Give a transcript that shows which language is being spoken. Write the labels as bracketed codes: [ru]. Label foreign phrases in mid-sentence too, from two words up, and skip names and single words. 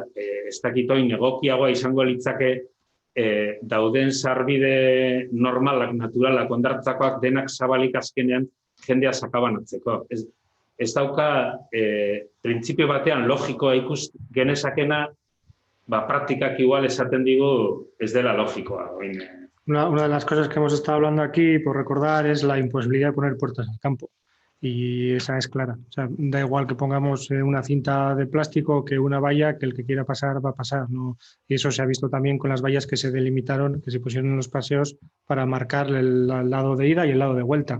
[eu] Ez dakitoin egokiagoa izango litzake dauden sarbide normalak, naturalak, hondartzakoak denak zabalik azkenean jendea sakabanatzeko. Ez dauka printzipio batean logikoa ikus genezakena, praktikak igual esaten digu ez dela logikoa. [es] Una de las cosas que hemos estado hablando aquí, por recordar, es la imposibilidad de poner puertas al campo. Y esa es clara. O sea, da igual que pongamos una cinta de plástico que una valla, que el que quiera pasar va a pasar, ¿no? Y eso se ha visto también con las vallas que se delimitaron, que se pusieron en los paseos para marcar el lado de ida y el lado de vuelta.